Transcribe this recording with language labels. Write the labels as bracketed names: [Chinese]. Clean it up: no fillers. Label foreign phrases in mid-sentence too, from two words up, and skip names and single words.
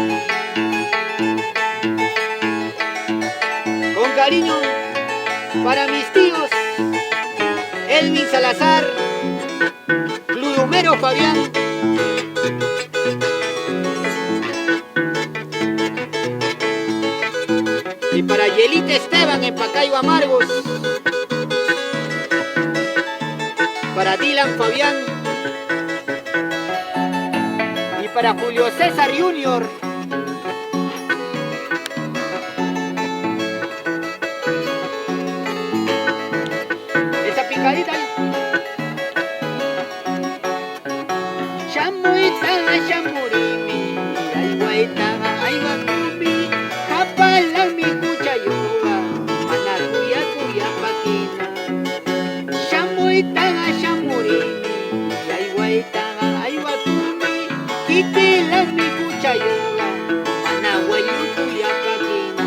[Spanish] Con cariño para mis tíos Elvin Salazar, Plumero Fabián, y para Yelita Esteban en Pacayo Amargos, para Dylan Fabián y para Julio César Junior. Esa picadita ahí. [Quechua] Chamuitaga, chamurimi, ayguaitaga, ayguacumi, japalami cuchayoga, manacuya cuya paquina. Chamuitaga, chamurimi, ayguaitaga, ayguacumi, quitilami cuchayoga, managuayu cuya paquina.